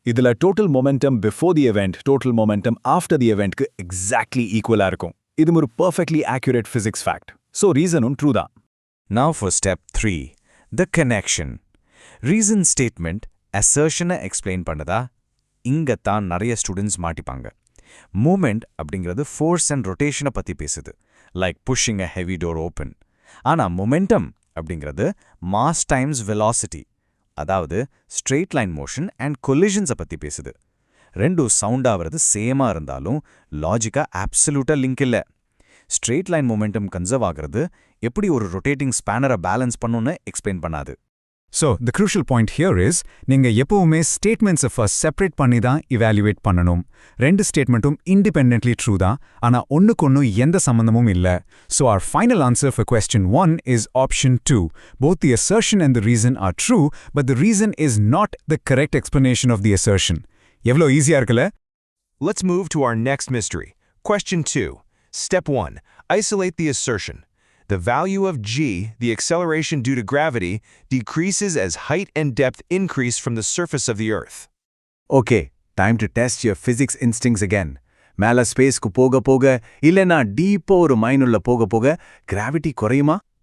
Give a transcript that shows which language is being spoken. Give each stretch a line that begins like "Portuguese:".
English: இதுல total momentum before the event, total momentum after the eventக்கு exactly equal இருக்கும். இது ஒரு perfectly accurate physics fact. So reasonum true தான். Now for step 3, the connection. Reason statement assertion-ஐ explain பண்ணதா?
Tamil: இங்கத்தான் நிறைய students மாட்டிப்பாங்க. Moment அப்படிங்கிறது force and ரொட்டேஷனை பற்றி பேசுது, லைக் புஷ்ஷிங் அ heavy door open. ஆனால் மொமெண்டம் அப்படிங்கிறது மாஸ் டைம்ஸ் வெலாசிட்டி, அதாவது ஸ்ட்ரெயிட் லைன் மோஷன் அண்ட் கொலிஷன்ஸை பற்றி பேசுது. ரெண்டும் சவுண்ட் ஆகிறது சேமாக இருந்தாலும் லாஜிக்காக அப்சல்யூட்டாக லிங்க் இல்லை. ஸ்ட்ரெயிட் லைன் மொமெண்டம் கன்சர்வ் ஆகிறது எப்படி ஒரு ரொட்டேட்டிங் ஸ்பேனரை பேலன்ஸ் பண்ணுன்னு எக்ஸ்பிளைன் பண்ணாது.
English: So, the crucial point here is,
Tamil: நீங்க எப்பவுமே statements first separate பண்ணி தான் evaluate பண்ணணும். 2 statementum independently true தான், ஆனா ஒண்ணுக்கொன்னு எந்த சம்பந்தமும் இல்ல.
English: So, our final answer for question 1 is option 2. Both the assertion and the reason are true, but the reason is not the correct explanation of the assertion.
Tamil: எவ்வளோ ஈஸியா இருக்குல்ல?
English: Let's move to our next mystery. Question 2. Step 1. Isolate the assertion. The value of g, the acceleration due to gravity, decreases as height and depth increase from the surface of the Earth. Okay, time to test your physics instincts again.
Tamil: மேல ஸ்பேஸ்க்கு போக போக இல்லைனா depot ஒரு மைனுள்ள போக போக gravity குறையுமா?